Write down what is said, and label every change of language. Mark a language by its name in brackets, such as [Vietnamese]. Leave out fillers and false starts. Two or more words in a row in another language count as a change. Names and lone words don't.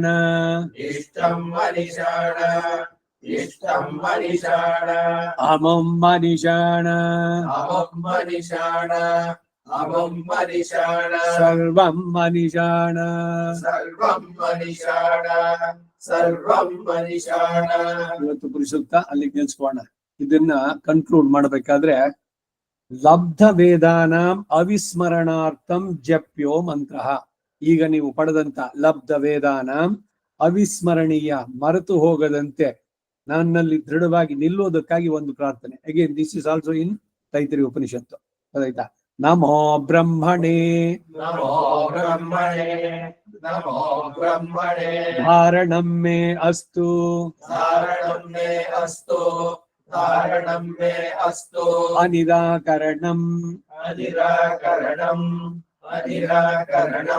[Sanskrit] इष्टं मनिषाण इष्टं मनिषाण अमुं मनिषाण अमुं मनिषाण अमुं मनिषाण सर्वं मनिषाण सर्वं मनिषाण सर्वं मनिषाण [Kannada] ಇವತ್ತು ಪುರುಷೋಕ್ತ ಅಲ್ಲಿಗೆ ನಿಲ್ಸ್ಕೋಣ. ಇದನ್ನ ಕನ್ಕ್ಲೂಡ್ ಮಾಡ್ಬೇಕಾದ್ರೆ [Sanskrit] ಲಬ್ಧ ವೇದಾನಾಂ ಅವಿಸ್ಮರಣಾರ್ಥಂ ಜಪ್ಯೋ ಮಂತ್ರ. [Kannada] ಈಗ ನೀವು ಪಡೆದಂತ [Sanskrit] ಲಬ್ಧ ವೇದಾನಾಂ ಅವಿಸ್ಮರಣೀಯ, [Kannada] ಮರೆತು ಹೋಗದಂತೆ ನನ್ನಲ್ಲಿ ದೃಢವಾಗಿ ನಿಲ್ಲೋದಕ್ಕಾಗಿ ಒಂದು ಪ್ರಾರ್ಥನೆ. [English] Again this is also in ತೈತ್ರಿ ಉಪನಿಷತ್ತು. [Sanskrit] ಅದಾಯ್ತಾ? ನಮೋ ಬ್ರಹ್ಮಣೇ नमो ब्रह्मणे नमो ब्रह्मणे धारणं मे अस्तु धारणं मे अस्तु धारणं मे अस्तु अनिराकरणम् अनिराकरणम् अनिराकरणं